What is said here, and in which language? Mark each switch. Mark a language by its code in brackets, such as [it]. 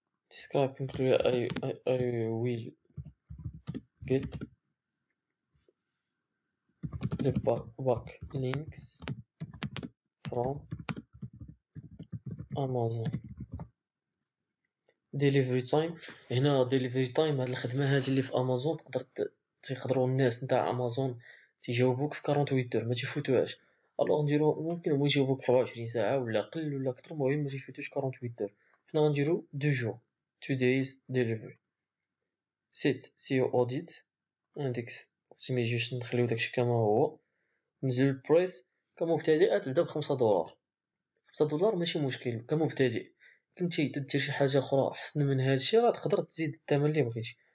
[en] describe include I will get the back links from Amazon. delivery time. [ar] هنا delivery time هاد الخدمة هادي اللي في امازون تقدروا الناس نتاع امازون تيجاوبوك في 48 دور ما تيفوتوهاش. الوغ نديرو ممكن هما يجاوبوك في 24 ساعة ولا قل ولا كتر، المهم ما تيفوتوش 48 دور. حنا غنديرو [fr] 2 jours [en] 2 days delivery. [ar] set SEO audit index optimization نخليو داكشي كما هو. نزل البريس كمبتدئ تبدا ب$5. $5 ماشي مشكل كمبتدئ. كنتي تدير شي حاجة أخرى أحسن من هادشي راه تقدر تزيد الثمن اللي بغيتي.